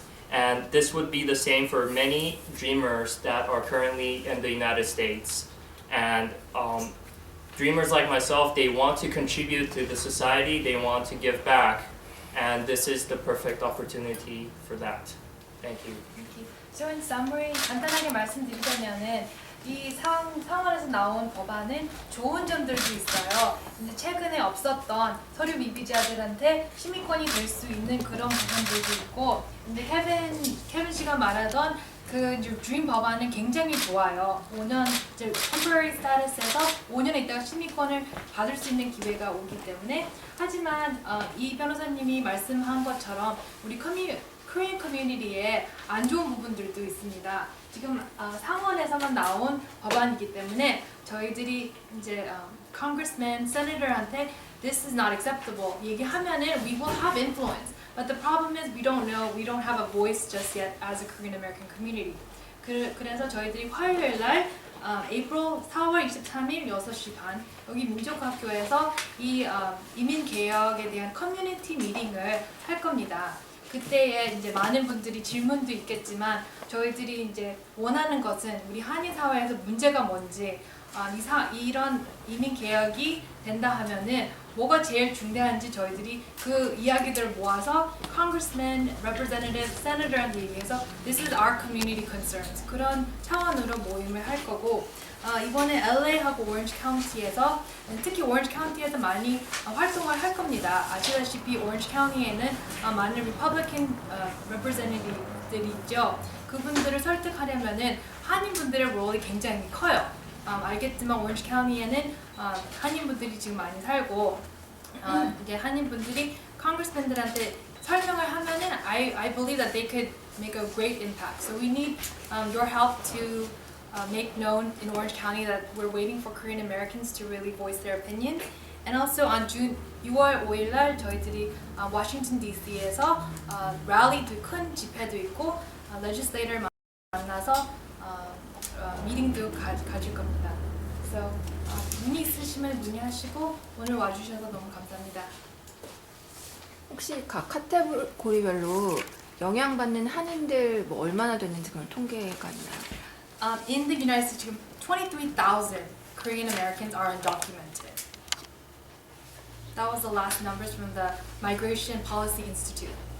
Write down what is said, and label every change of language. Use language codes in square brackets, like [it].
[en] And this would be the same for many dreamers that are currently in the United States. And dreamers like myself, they want to contribute to the society, they want to give back, and this is the perfect opportunity for that. Thank you. So in summary, [ko] 간단하게 말씀드리자면은 이 상원에서 나온 법안은 좋은 점들도 있어요. 근데 최근에 없었던 서류 미비자들한테 시민권이 될 수 있는 그런 부분들도 있고, 근데 케빈 씨가 말하던 그 드림 법안은 굉장히 좋아요. 5년 이제 [en] temporary status [ko] 에서 5년 있다가 시민권을 받을 수 있는 기회가 오기 때문에. 하지만 이 변호사님이 말씀한 것처럼 우리 코리안 커뮤니티에 안 좋은 부분들도 있습니다. 지금 상원에서만 나온 법안이기 때문에 저희들이 이제 congressman, senator한테 [en] this is not acceptable [ko] 얘기하면은 [en] we will have influence. But the problem is we don't know, we don't have a voice just yet as a Korean American community. [ko] 그래서 저희들이 화요일 날 April 4월 23일 6시 반 여기 민족학교에서 이 이민 개혁에 대한 커뮤니티 미팅을 할 겁니다. 그때에 이제 많은 분들이 질문도 있겠지만 저희들이 이제 원하는 것은 우리 한인 사회에서 문제가 뭔지 이런 이민 개혁이 된다 하면은 뭐가 제일 중요한지 저희들이 그 이야기들을 모아서 congressman, representative, senator한테 얘기해서 [en] this is our community concerns [ko] 그런 차원으로 모임을 할 거고 이번에 LA하고 오렌지 카운티에서 특히 오렌지 카운티에서 많이 활동을 할 겁니다. 아시다시피 오렌지 카운티에는 많은 리퍼블리칸 representative들이 있죠. 그분들을 설득하려면은 한인분들의 롤이 굉장히 커요. 알겠지만 오렌지 카운티에는 한인분들이 지금 많이 살고 이제 한인분들이 congressman들한테 설명을 하면은 [en] I believe that they could make a great impact. So we need your help to make known in Orange County that we're waiting for Korean Americans to really voice their opinion. And also on [ko] 6월 5일 날 저희들이 워싱턴 DC에서 랠리도 큰 집회도 있고 legislator 만나서 미팅도 가질 겁니다. So 문의 있으시면 문의하시고 오늘 와주셔서 너무 감사합니다. 혹시 각 카테고리별로 영향받는 한인들 얼마나 되는지 그런 통계가 있나요? [en] In the United States 지금 23,000 Korean Americans are undocumented. That was the last numbers from the Migration Policy Institute.